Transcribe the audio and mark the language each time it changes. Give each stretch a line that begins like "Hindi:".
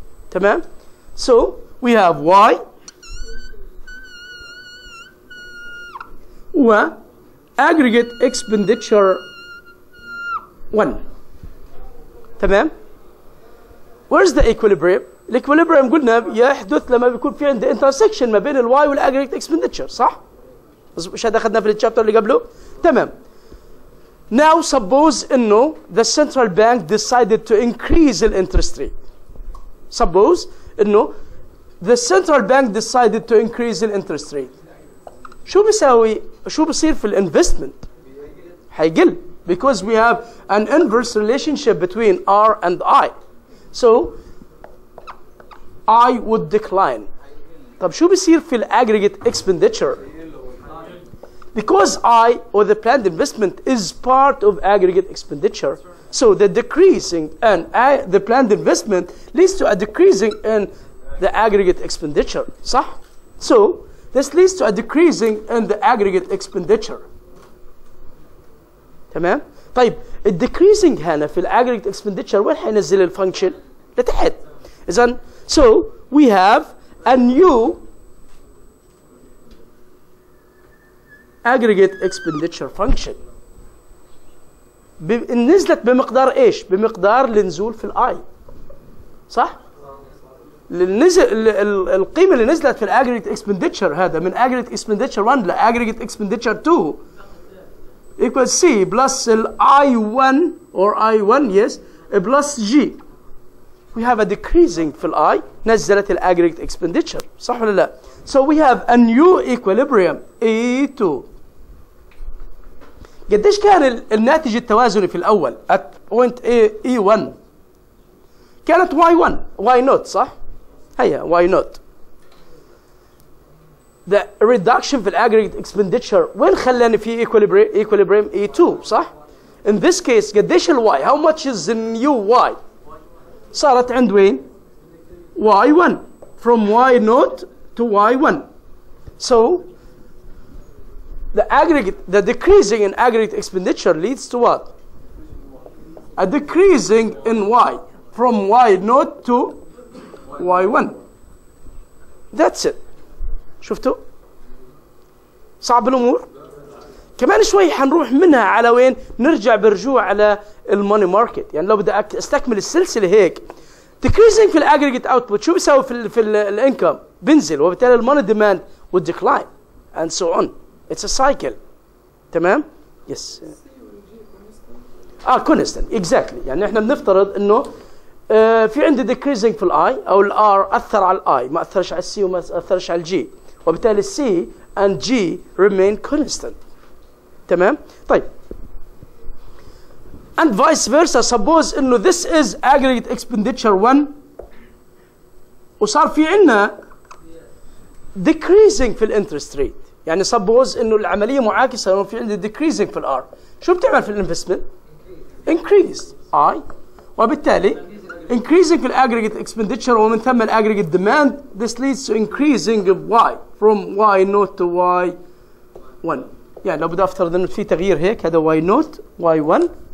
Arabic: تمام؟
English: So we have Y و aggregate expenditure 1. تمام؟ Where's the equilibrium?
Arabic: الاكوليبريم قلنا يحدث لما بيكون في عندي intersection ما بين الواي والاجريجيت expenditure. صح؟ مش هذا اخذناه في الشابتر اللي قبله؟ تمام.
English: Now suppose انه the central bank decided to increase the interest rate. Suppose انه the central bank decided to increase the interest rate.
Arabic: شو بيساوي؟ شو بصير في الانفستمنت؟ حيقل
English: because we have an inverse relationship between R and I. So I would decline.
Arabic: طب شو بيصير في aggregate expenditure?
English: Because I or the planned investment is part of aggregate expenditure. So the decreasing in the planned investment leads to a decreasing in the aggregate expenditure.
Arabic: صح؟
English: So this leads to a decreasing in the aggregate expenditure.
Arabic: تمام؟ طيب الديكريزنج هنا في aggregate expenditure وين حينزل الفانكشن؟ لتحت.
English: إذا so we have a new aggregate expenditure function.
Arabic: نزلت بمقدار ايش؟ بمقدار النزول في الاي.
English: صح؟
Arabic: القيمة اللي نزلت في
English: aggregate expenditure هذا من aggregate expenditure 1 ل aggregate expenditure 2 equals C plus I1 or I1 yes plus G. We have a decreasing في I نزلت aggregate expenditure.
Arabic: صح ولا لا؟
English: So we have a new equilibrium E2.
Arabic: قديش كان الناتج التوازني في الأول at point E1؟ كانت Y1 Y not صح؟ هيا Y not.
English: The reduction في aggregate expenditure
Arabic: وين خلاني في
English: equilibrium E2 صح؟ In this case قديش Y؟ How much is the new Y؟
Arabic: صارت عند وين؟
English: Y1 from Y not to Y1. So the decreasing in aggregate expenditure leads to what? A decreasing in Y from Y not to Y1. That's it.
Arabic: شفتوا؟ صعب الأمور؟ كمان شوي حنروح منها على وين؟ نرجع برجوع على الماني ماركت. يعني لو بدي استكمل السلسلة هيك decreasing في الاجريجيت اوتبوت شو بيساوي في الانكم؟ بنزل وبالتالي الماني ديماند
English: would decline and so on. It's a cycle.
Arabic: تمام؟
English: Yes. constant exactly.
Arabic: يعني احنا بنفترض انه في عندي decreasing في الاي او الار اثر على الاي ما اثرش على السي وما اثرش على الجي وبالتالي السي and G
English: remain constant.
Arabic: تمام؟ طيب
English: and vice versa. Suppose انه this is aggregate expenditure 1
Arabic: وصار في عندنا
English: decreasing في الانترست rate.
Arabic: يعني suppose انه العمليه معاكسه انه في عندي decreasing في الار. شو بتعمل في الانفستمنت؟
English: increase I وبالتالي increasing في aggregate expenditure ومن ثم aggregate demand this leads to increasing of Y from Y not to Y1.
Arabic: يعني لو بدي افترض انه في تغيير هيك هذا
English: Y not Y1